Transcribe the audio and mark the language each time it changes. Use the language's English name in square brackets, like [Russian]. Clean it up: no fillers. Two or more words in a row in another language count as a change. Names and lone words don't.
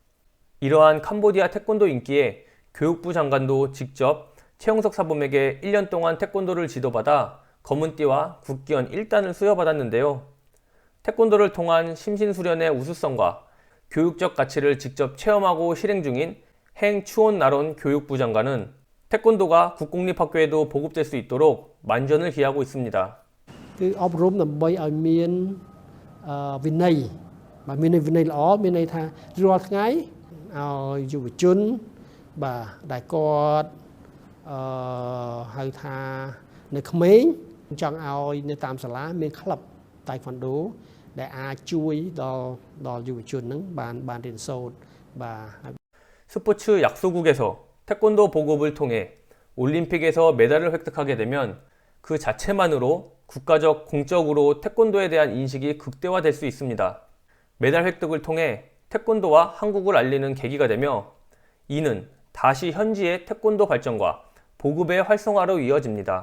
[Korean] 이러한 캄보디아 태권도 인기에 교육부 장관도 직접 최용석 사범에게 1년 동안 태권도를 지도받아 검은띠와 국기원 1단을 수여받았는데요. 태권도를 통한 심신수련의 우수성과 교육적 가치를 직접 체험하고 실행 중인 행추온나론 교육부 장관은 태권도가 국공립학교에도 보급될 수 있도록 만전을 기하고 있습니다. [Khmer] 그 อบរំដើម្បីឲ្យមានវិន័យបាទមានវិន័យល្អមានន័យថារាល់ថ្ងៃឲ្យយុវជនបាទដែលគាត់ហៅថានៅក្មេងចង់ឲ្យនៅតាមសាលាមានក្លឹបតៃក្វាន់ដូដែលអាចជួយដល់យុវជនហ្នឹងបានរៀនសូត្របាទ [Korean] 스포츠 약소국에서 태권도 보급을 통해 올림픽에서 메달을 획득하게 되면 그 자체만으로 국가적 공적으로 태권도에 대한 인식이 극대화될 수 있습니다. 메달 획득을 통해 태권도와 한국을 알리는 계기가 되며 이는 다시 현지의 태권도 발전과 보급의 활성화로 이어집니다.